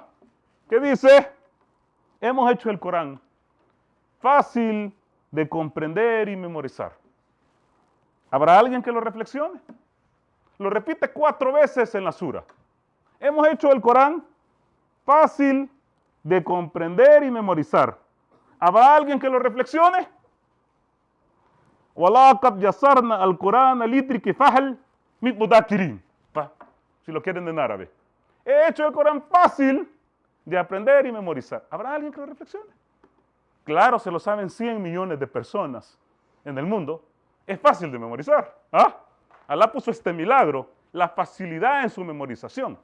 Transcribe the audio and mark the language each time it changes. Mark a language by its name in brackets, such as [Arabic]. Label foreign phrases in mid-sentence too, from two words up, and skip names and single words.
[Spanish] Que dice, hemos hecho el Corán fácil de comprender y memorizar. ¿Habrá alguien que lo reflexione? Lo repite 4 veces en la Sura. Hemos hecho el Corán fácil de comprender y memorizar. ¿Habrá alguien que lo reflexione? [Arabic] وَلَقَدْ يَسَّرْنَا الْقُرْآنَ لِلذِّكْرِ فَهَلْ مِن مُدَّكِرٍ. [Spanish] Si lo quieren en árabe. He hecho el Corán fácil de aprender y memorizar. ¿Habrá alguien que lo reflexione? Claro, se lo saben 100 millones de personas en el mundo. Es fácil de memorizar. ¿Ah? Alá puso este milagro, la facilidad en su memorización.